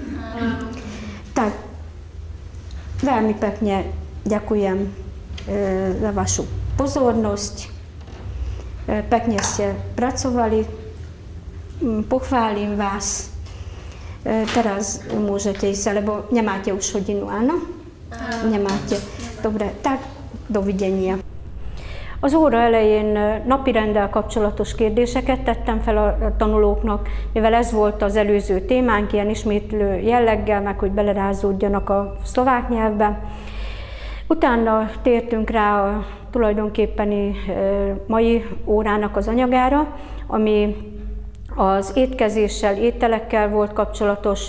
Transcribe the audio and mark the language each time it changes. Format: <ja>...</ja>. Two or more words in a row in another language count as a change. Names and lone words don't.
<sk>Tak, veľmi pekne ďakujem za vašu pozornosť. Pekne ste pracovali. Pochválim vás. Teraz môžete ísť, lebo nemáte už hodinu, áno? Nemáte. Dobre, tak dovidenia.</sk> <hu>Az óra elején napirenddel kapcsolatos kérdéseket tettem fel a tanulóknak, mivel ez volt az előző témánk, ilyen ismétlő jelleggel, meg hogy belerázódjanak a szlovák nyelvbe. Utána tértünk rá a tulajdonképpeni mai órának az anyagára, ami az étkezéssel, ételekkel volt kapcsolatos.</hu>